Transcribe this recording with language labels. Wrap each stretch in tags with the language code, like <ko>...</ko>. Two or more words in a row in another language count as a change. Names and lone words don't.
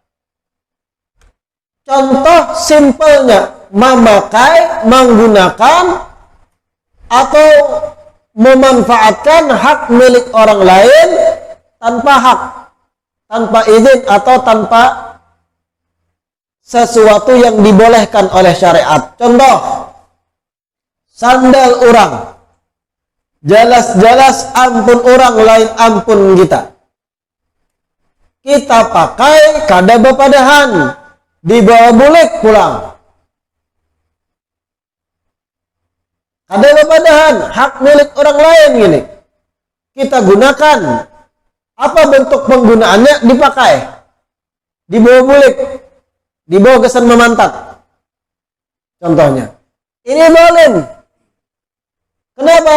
<id>Contoh simpelnya, memakai, menggunakan atau memanfaatkan hak milik orang lain tanpa hak, tanpa izin atau tanpa sesuatu yang dibolehkan oleh syariat. Contoh,</id> <bjn>sandal orang, jelas-jelas ampun orang lain ampun kita. Kita pakai kada bepadahan, dibawa bulik pulang. Ada bepadahan,</bjn> <id>hak milik orang lain gini. Kita gunakan. Apa bentuk penggunaannya?</id> <bjn>Dipakai. Dibawa bulik. Dibawa kesan memantat.</bjn> <id>Contohnya. Ini zalim. Kenapa?</id>